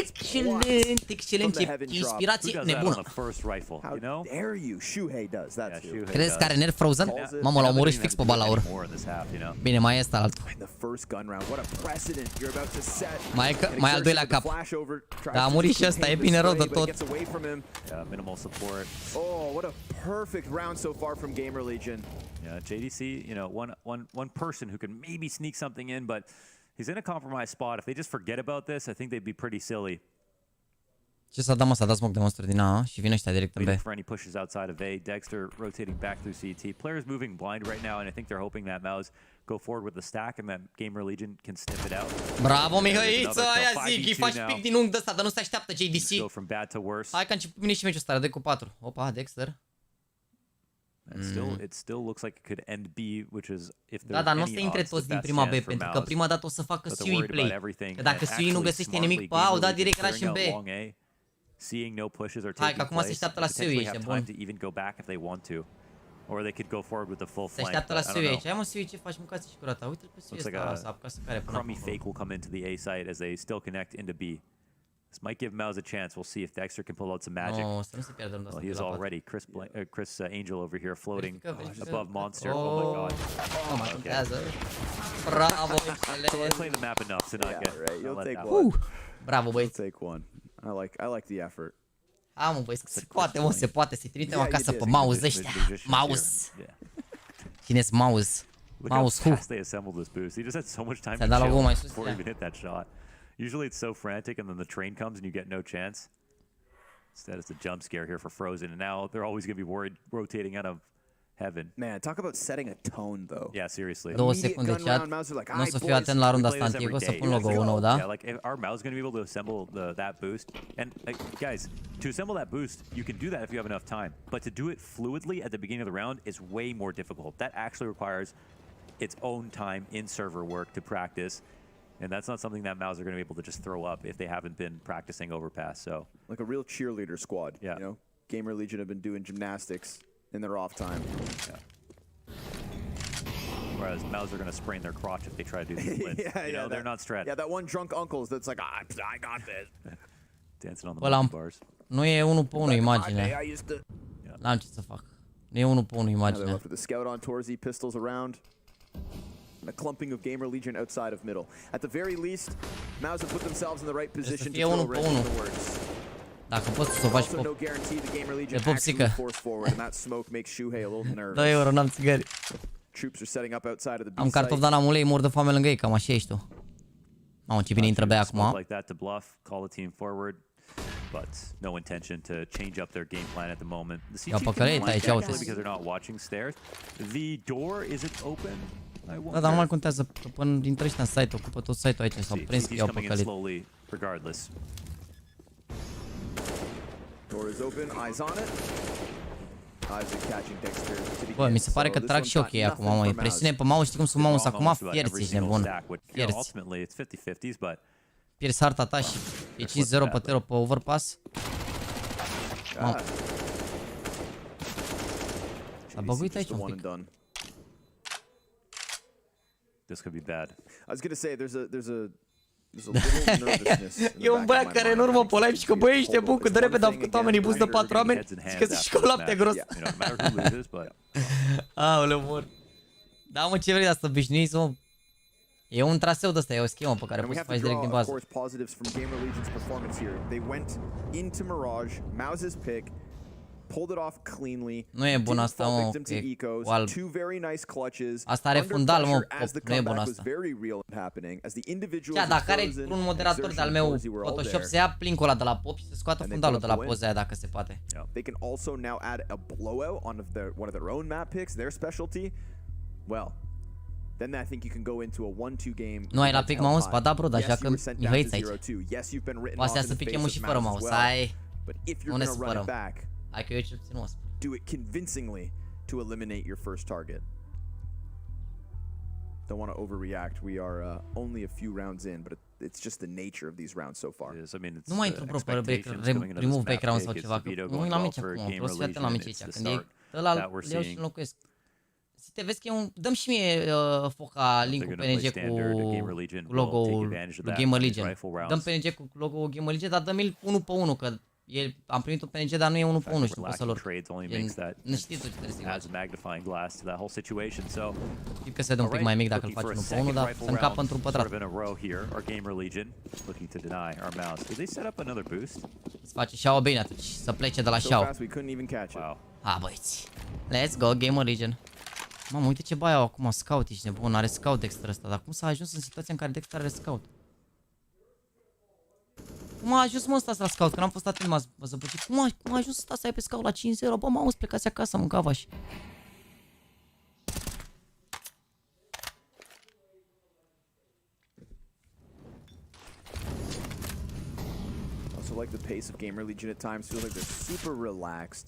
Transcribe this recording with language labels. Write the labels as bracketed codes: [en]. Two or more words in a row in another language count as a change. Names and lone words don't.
[ro] Excelent, excelent, ce inspirație nebună. Crezi că are nerf Frozen? Mamă, l-au omorât și fix pe balaur. Bine, mai e ăsta altul. Mai al doilea cap. Da, a murit și ăsta, e bine rău de tot. [en] Yeah, JDC, you know, one person who can maybe sneak something in, but he's in a compromised spot. If they just forget about this, I think they'd be pretty silly. [ro] Ce s-a dat, mă? S-a dat smoke de monster din A și vine ăștia direct în B. [en] For any pushes outside of A, Dexter rotating back through CT. Players moving blind right now, and I think they're hoping that MOUZ go forward with the stack and that GAMERLEGION can snip it out. [ro] Bravo, Mihăiță, aia zic, îi faci pic din unghi de ăsta, dar nu se așteaptă JDC. [en] Go from bad to worse. [ro] Hai că a început bine și meciul ăsta, de cu 4. Opa, Dexter. [en] It still looks like it could end B, which is if [ro] da, dar nu o să intre toți din prima B, pentru că prima dată o să facă Sui play. Că dacă Sui nu găsește nimic pe A, o da direct rush în B. Hai că acum se așteaptă la Sui, ești bun. Se așteaptă la Sui aici. Hai mă, Sui, ce faci? Mâncați și curata. Uite-l pe Sui ăsta, s-a apucat să care până acum. [en] Fake will come into the A site as they still connect into B. This might give MOUZ a chance. We'll see if Dexter can pull out some magic. Well, he is already Chris Angel over here floating above Monster. Oh my god. Oh my god. Bravo, excelent. So let's play the map enough to not get right. You'll take one. [ro] Bravo, băi. [en] You'll take one. I like the effort. [ro] Hai mă, băi, se poate, mă, se poate. Să-i trimitem acasă pe MOUZ ăștia. MOUZ. Cine-s MOUZ? MOUZ who? [en] They assembled this boost. He just had so much time to chill before he even hit that shot. Usually it's so frantic and then the train comes and you get no chance. Instead it's a jump scare here for Frozen, and now they're always going to be worried rotating out of heaven. Man, talk about setting a tone though. Yeah, seriously. [ro] 2 secunde chat. Nu o să fiu atent la runda asta antică, să pun logo-ul nou, da? [en] Yeah, like our MOUZ going to be able to assemble that boost. And guys, to assemble that boost, you can do that if you have enough time. But to do it fluidly at the beginning of the round is way more difficult. That actually requires its own time in server work to practice. And that's not something that MOUZ are going to be able to just throw up if they haven't been practicing overpass. So, like a real cheerleader squad. Yeah. You know, GAMERLEGION have been doing gymnastics in their off time. Yeah. Whereas MOUZ are going to sprain their crotch if they try to do the split. They're not stretched. Yeah, that one drunk uncle that's like, I got this. Dancing on the monkey bars. [ro] Nu e 1 pe 1 imagine. N-am ce să fac. Nu e 1 pe 1 imagine. [en] For the scout on Torzy, pistols around. And a clumping of GAMERLEGION outside of middle. At the very least, MOUZ have put themselves in the right position to throw a wrench in the works. [ro] Dacă poți să o faci [en] also no guarantee the GAMERLEGIon actually force forward, and that smoke makes Shuhei a little nervous. [ro] 2 euro, n-am țigări. [en] Troops are setting up outside of the B [ro] am cartof, dar n-am ulei, mor de foame lângă ei, cam așa ești tu. Mamă, ce bine intră B acum. [en] Like that to bluff, call the team forward. But no intention to change up their game plan at the moment. The CT because they're not watching stairs. The door isn't open. [ro] Da, dar nu mai contează, că până dintre ăștia în site, ocupă tot site-ul aici, s-au prins că i-au păcălit. Bă, mi se pare că trag și ochii acum, mă, e presiune pe MOUZ, știi cum sunt MOUZ acum? Fierți, ești nebun, fierți. Pierzi harta ta și e 5-0 pe Tero pe overpass. Mamă. Dar băguit aici un pic. [en] This could be bad. I was gonna say there's a little nervousness. [ro] E un băiat care în urmă pe live și că băi, ești nebun, că de repede au făcut oamenii boost de 4 oameni și că zici că lapte gros. Aoleu, mor. Da, mă, ce vrei de asta, obișnuiți, mă? E un traseu de ăsta, e o schemă pe care poți să faci direct din bază. [en] Pulled it off cleanly. [ro] Nu e bun asta, mă, e cu alb. Asta are fundal, mă, nu e bun asta. Chiar dacă are un moderator de-al meu Photoshop, să ia plinkul ăla de la pop și să scoată fundalul de la poza aia dacă se poate. [en] They can also now add a blowout on one of their own map picks, their specialty. Well, then I think you can go into a 1-2 game. [ro] Nu ai la pic mouse spada, bro, dar joacă mihăiți aici. [en] Yes, you've been written [ro] Astea să picem și fără mouse. Hai. [en] But if you're [ro] Nu ne [en] going to run it [ro] supărăm. [en] back, [ro] Hai că eu ce puțin o spun. [en] do it convincingly to eliminate your first target. Don't want to overreact. We are only a few rounds in, but it's just the nature of these rounds so far. [ro] Nu mai intru pro pe [en] remove background [ro] sau ceva, că nu l-am aici acum, vreau să fii atent la mici aici, când e ăla îl iau și înlocuiesc. Te vezi că e un... Dăm și mie foca link-ul PNG cu logo-ul lui GAMERLEGION. Dăm PNG cu logo-ul GAMERLEGION, dar dăm-l 1 pe 1, că am primit un PNG, dar nu e 1 pe 1 și nu pot să-l urc. Nu știi tu ce trebuie să-i faci. Știi că se dă un pic mai mic dacă îl faci 1 pe 1, dar se încapă într-un pătrat. Îți face Shao bine atunci, să plece de la Shao. Ha, băieți. [en] Let's go, GAMERLEGION. [ro] Mamă, uite ce bai au acum, scout, ești nebun, are scout Dexter ăsta, dar cum s-a ajuns în situația în care Dexter are scout? Cum a ajuns mă ăsta la scout, că n-am fost atent, m-a zăpăcit. Cum a ajuns ăsta să ai pe scout la 5-0? Bă, m-auzi, plecați acasă, mâncava-și. [en] Also like the pace of GAMERLEGION at times, feels like they're super relaxed.